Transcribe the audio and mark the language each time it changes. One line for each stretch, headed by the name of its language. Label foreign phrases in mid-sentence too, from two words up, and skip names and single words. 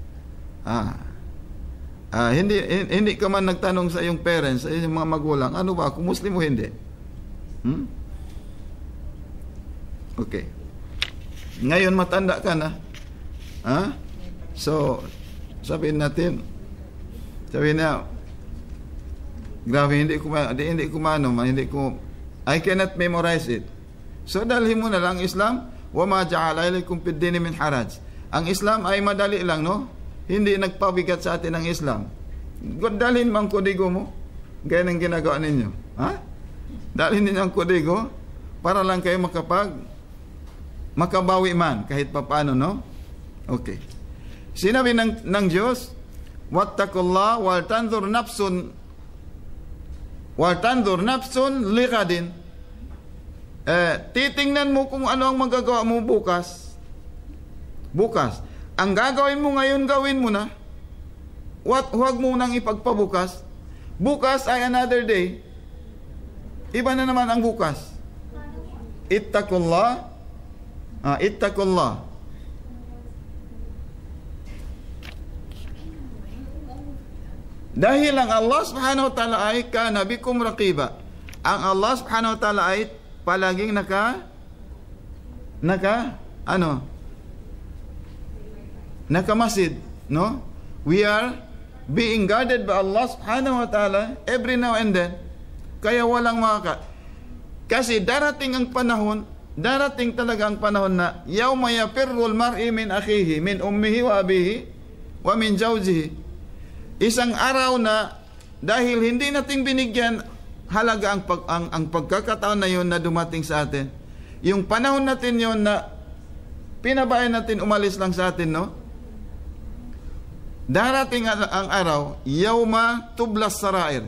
Filipino: Hindi ka man nagtanong sa iyong parents, sa iyong mga magulang, ano ba, kung Muslim o hindi? Okay. Ngayon matanda ka na. So, sabihin na, grabe, hindi ko
English: I cannot memorize it.
Filipino: So, dalhin mo na lang
Arabic: Islam, وما جعل إليكم في الدين من حرج.
Filipino: Ang Islam ay madali lang, no? Hindi nagpabigat sa atin ang Islam. Dalhin mo ang kodigo mo, gaya ng ginagawa ninyo. Dalhin ninyo ang kodigo, para lang kayo makabawi man, kahit papaano, no? Okay. Sinabi ng Diyos,
Arabic: واتقوا الله ولتنظر نفس لغد.
Filipino: Titingnan mo kung ano ang magagawa mo bukas. Ang gagawin mo ngayon, gawin mo na. Huwag mo nang ipagpabukas. Bukas ay
English: another day.
Filipino: Iba na naman ang bukas.
Arabic: اتقوا الله. اتقوا الله.
Filipino: Dahil ang Allah
Arabic: سبحانه وتعالى
Filipino: ay
Arabic: كان بكم رقيبا.
Filipino: Ang Allah
Arabic: سبحانه وتعالى
Filipino: ay palaging nakamasid, no?
English: We are being guarded by Allah
Arabic: سبحانه وتعالى
English: every now and then.
Filipino: Kaya walang kasi darating talaga ang panahon na
Arabic: يوم يفر المرء من أخيه من أمه وأبيه ومن زوجه.
Filipino: Isang araw na dahil hindi nating binigyan halaga ang pagkakataon na yon na dumating sa atin. Yung panahon natin yon na pinabayaan natin umalis lang sa atin, no? Darating ang araw,
Arabic: يوم تبلى السرائر.